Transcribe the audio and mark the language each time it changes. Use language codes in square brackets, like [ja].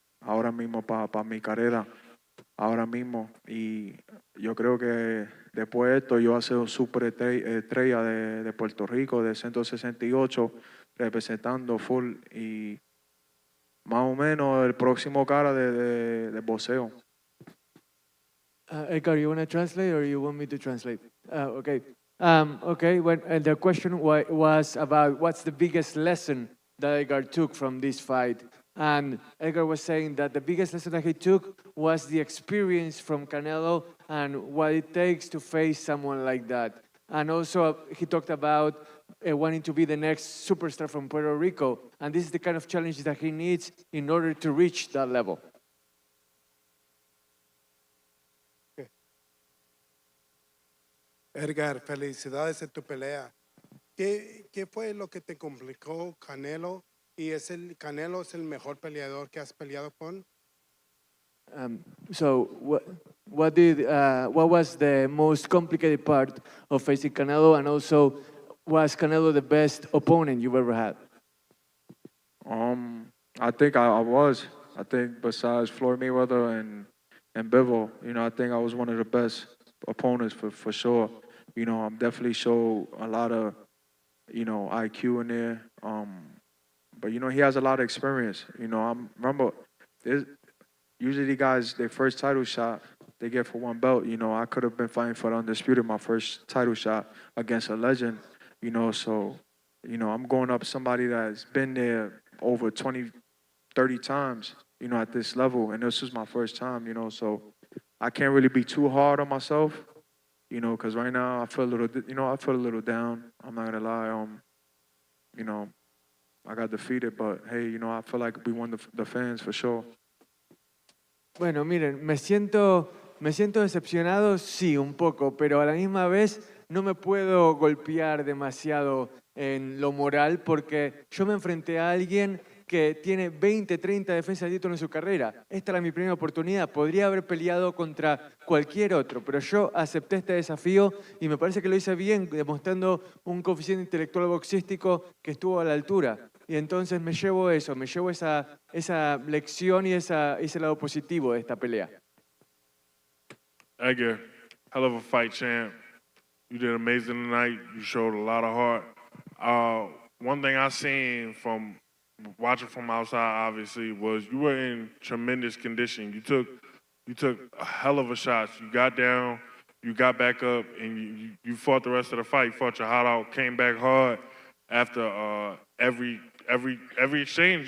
[es] ahora mismo para mi carrera, ahora mismo. Y yo creo que después de esto yo voy a ser un super estrella de Puerto Rico, de 168, representando full y más o menos el próximo cara de boxeo. [en] Edgar, you want to translate or you want me to translate? Okay. Okay, when, the question was about what's the biggest lesson that Edgar took from this fight. And Edgar was saying that the biggest lesson that he took was the experience from Canelo and what it takes to face someone like that. And also he talked about wanting to be the next superstar from Puerto Rico. And this is the kind of challenge that he needs in order to reach that level. [es] Edgar, felicidades en tu pelea. ¿Qué fue lo que te complicó Canelo? ¿Y Canelo es el mejor peleador que has peleado con? [en] So what was the most complicated part of facing Canelo, and also was Canelo the best opponent you've ever had? I think I was. I think besides Floyd Mayweather and Bivol, I think I was one of the best opponents for sure. I'm definitely show a lot of, IQ in there. But he has a lot of experience. Remember, usually the guys, their first title shot, they get for one belt. I could have been fighting for the Undisputed, my first title shot against a legend. So, I'm going up somebody that's been there over 20, 30 times, at this level. And this was my first time, so I can't really be too hard on myself, because right now I feel a little down. I'm not gonna lie. I got defeated, but hey, I feel like we won the fans for sure. [es] Bueno, miren, me siento decepcionado, sí, un poco, pero a la misma vez no me puedo golpear demasiado en lo moral porque yo me enfrenté a alguien que tiene 20, 30 defensas de título en su carrera. Esta era mi primera oportunidad. Podría haber peleado contra cualquier otro, pero yo acepté este desafío y me parece que lo hice bien, demostrando un coeficiente intelectual boxístico que estuvo a la altura. Y entonces me llevo eso, me llevo esa lección y ese lado positivo de esta pelea. [en] Edgar, hell of a fight, champ. You did amazing tonight. You showed a lot of heart. One thing I seen from watching from outside, obviously, was you were in tremendous condition. You took a hell of a shot. You got down, you got back up, and you fought the rest of the fight. You fought your heart out, came back hard after every exchange.